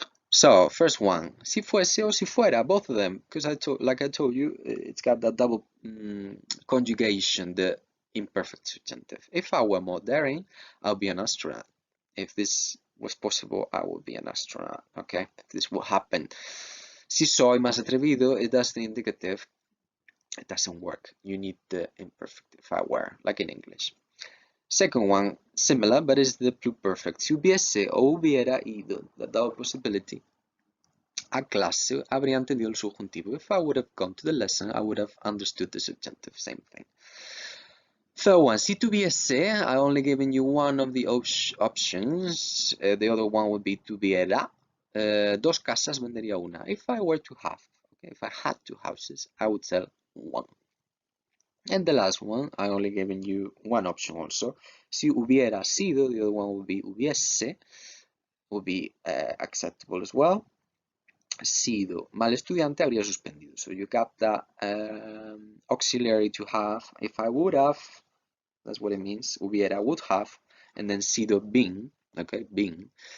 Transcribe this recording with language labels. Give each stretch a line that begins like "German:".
English: So, first one,
Spanish: si fuese o si fuera,
English: both of them, because like I told you, it's got that double conjugation, the imperfect subjunctive. If I were more daring, I'll be an astronaut. If this was possible, I would be an astronaut. Okay, this will happen.
Spanish: Si soy más atrevido,
English: it does the indicative. It doesn't work. You need the imperfect if I were, like in English. Second one, similar, but is the pluperfect.
Spanish: Si hubiese o hubiera ido,
English: the double possibility,
Spanish: a clase, habría entendido el subjuntivo.
English: If I would have gone to the lesson, I would have understood the subjunctive, same thing. Third one,
Spanish: si tuviese,
English: I only given you one of the options. The other one would be tuviera.
Spanish: Dos casas vendería una.
English: If I were to have, okay, if I had two houses, I would sell one. And the last one, I only given you one option also.
Spanish: Si hubiera sido,
English: the other one would be hubiese, would be acceptable as well.
Spanish: Sido mal estudiante, habría suspendido.
English: So you got the auxiliary to have. If I would have, that's what it means. Hubiera, would have, and then sido been, okay, been.